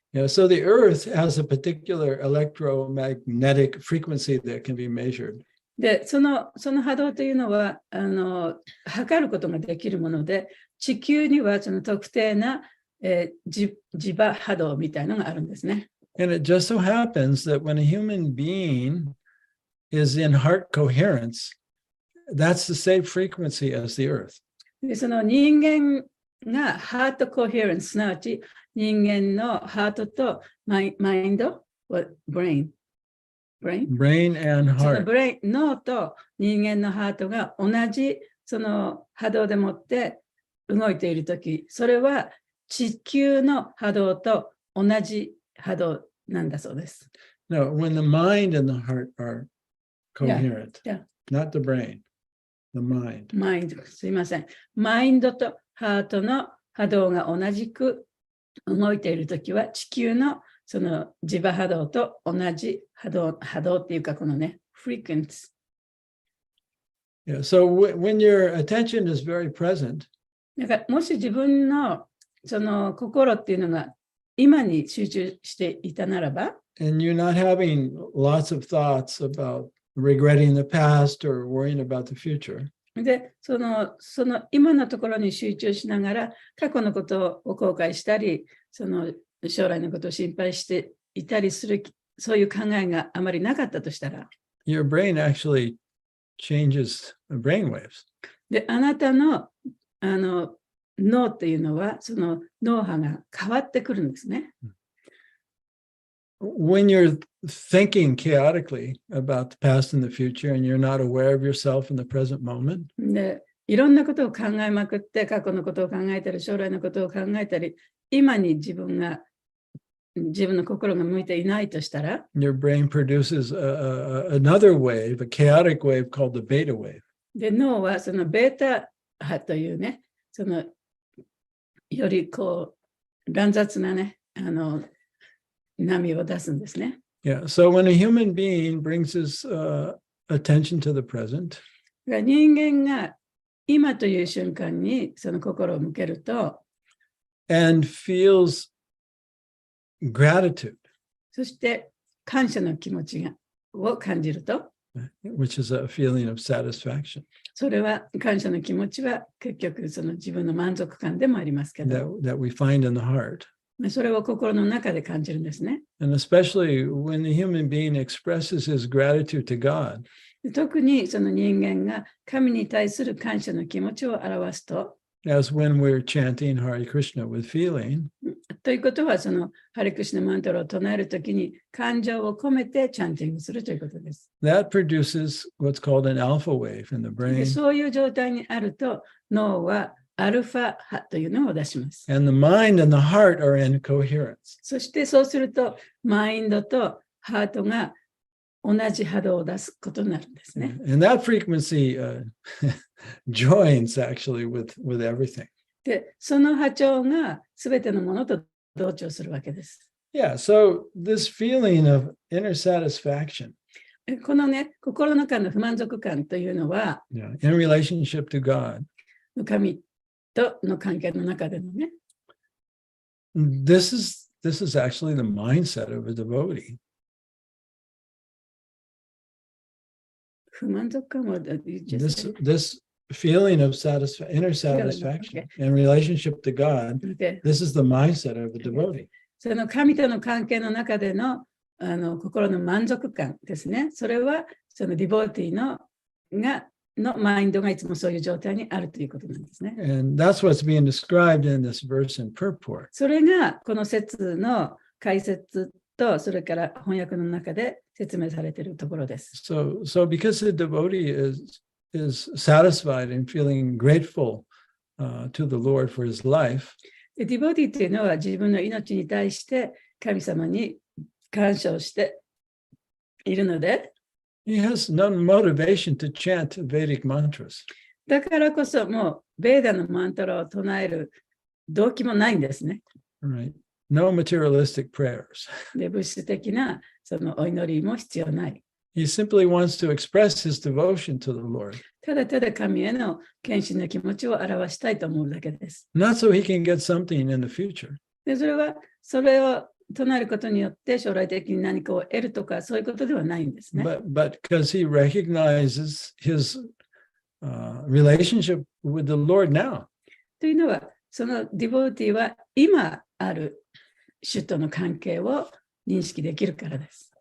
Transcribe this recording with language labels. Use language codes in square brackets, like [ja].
[en] Yeah, so the earth has a particular electromagnetic frequency that can be measured. [ja] で、その波動というのは、測ることができるもので、地球にはその特定な、磁場波動みたいなのがあるんですね。 [en] And it just so happens that when a human being is in heart coherence, that's the same frequency as the earth. [ja] で、その人間がハートコヘレンス、すなわち人間のハートとマインド、ブレイン。 [en] Brain and その heart. [ja] 脳と人間のハートが同じその波動でもって動いているとき、それは地球の波動と同じ波動なんだそうです。 [en] No, when the mind and the heart are coherent, Yeah. not the brain, the mind. [ja] マインド、すいません。マインドとハートの波動が同じく動いているときは地球のその磁場波動と同じ波動っていうかこのね、frequency。 [en] Yeah, so when your attention is very present, [ja] だからもし自分のその心っていうのが今に集中していたならば、 [en] and you're not having lots of thoughts about regretting the past or worrying about the future, [ja] で、その今のところに集中しながら過去のことを後悔したり、その将来のことを心配していたりする、そういう考えがあまりなかったとしたら、 [en] your brain actually changes brain waves. [ja] で、あなたの脳っていうのはその脳波が変わってくるんですね。 [en] When you're thinking chaotically about the past and the future and you're not aware of yourself in the present moment, [ja] で、いろんなことを考えまくって、過去のことを考えたり、将来のことを考えたり、今に自分の心が向いていないとしたら、 [en] your brain produces another wave, a chaotic wave called the beta wave. [ja] で、脳はそのベータ波というね、そのよりこう乱雑なね、波を出すんですね。 [en] Yeah, so when a human being brings his attention to the present, [ja] 人間が今という瞬間にその心を向けると、 [en] and feels gratitude, [ja] そして感謝の気持ちを感じると、 [en] which is a feeling of satisfaction [ja] それは感謝の気持ちは結局その自分の満足感でもありますけど、 [en] that we find in the heart. [ja] それを心の中で感じるんですね。 [en] And especially when the human being expresses his gratitude to God, [ja] 特にその人間が神に対する感謝の気持ちを表すと、 [en] as when we're chanting Hare Krishna with feeling, [ja] ということはそのハレクシナマントラを唱えるときに感情を込めてチャンティングするということです。 [en] that produces what's called an alpha wave in the で brain. [ja] そういう状態にあると脳はアルファ波というのを出します。 [en] And the mind and the heart are in coherence. [ja] そしてそうするとマインドとハートが同じ波動を出すことになるんですね。 [en] And that frequency joins actually with everything. [ja] で、その波長がすべてのものと同調するわけです。 [en] Yeah, so this feeling of inner satisfaction, [ja] このね、心の中の不満足感というのは、 [en] in relationship to God, [ja] 神との関係の中でのね、 [en] this is actually the mindset of a devotee. [ja] 不満足感は、 [en] This feeling of inner satisfaction in relationship to God, this is the mindset of a devotee. [ja] その神との関係の中での心の満足感ですね。それはそのディボーティーのマインドがいつもそういう状態にあるということなんですね。 [en] And that's what's being described in this verse in purport. [ja] それがこの説の解説とそれから翻訳の中で説明されているところです。 [en] So because the devotee is satisfied and feeling grateful to the Lord for his life, [ja] ディボーティーというのは自分の命に対して神様に感謝をしているので、 [en] he has no motivation to chant Vedic mantras. [ja] だからこそもうベーダのマントラを唱える動機もないんですね。 [en] right? No materialistic prayers. [ja] で、物質的なそのお祈りも必要ない。 [en] He simply wants to express his devotion to the Lord, [ja] ただただ神への献身の気持ちを表したいと思うだけです。 [en] not so he can get something in the future, [ja] で、それを唱えることによって将来的に何かを得るとかそういうことではないんですね。 [en] but because he recognizes his relationship with the Lord now. [ja] というのは、そのディボーティーは今ある主との関係を認識できるからです。